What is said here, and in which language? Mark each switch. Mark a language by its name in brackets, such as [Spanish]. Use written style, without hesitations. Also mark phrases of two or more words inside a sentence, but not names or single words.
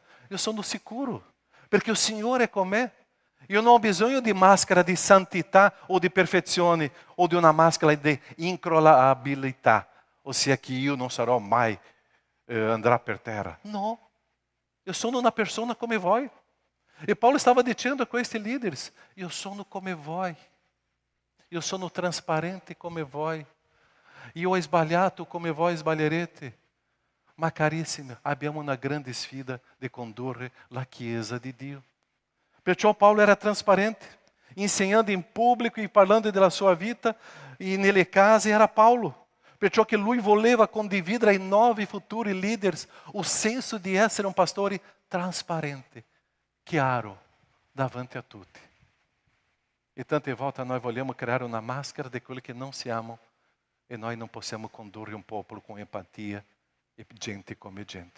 [Italian] Eu sono sicuro, perché il Signore è con me. Io non ho bisogno di maschera di santità o di perfezione o di una maschera di incrollabilità, ossia che io non sarò mai andrà per terra. No, io sono una persona come voi. [Portuguese] E Paulo estava dizendo com estes líderes: [Italian] eu sono come voi, eu sono transparente come voi, io ho sbagliato come voi sbaglierete, ma carissimi, abbiamo una grande sfida di condurre la Chiesa di Dio. Perciò Paulo era transparente, ensinando em público e parlando della sua vita, e nelle case era Paulo. Perciò che lui voleva condividere ai nuovi futuri leaders o senso di essere un pastore transparente, chiaro, davanti a tutti. E tante volte noi vogliamo creare una maschera di quello che non siamo e noi non possiamo condurre un popolo con empatia e gente come gente.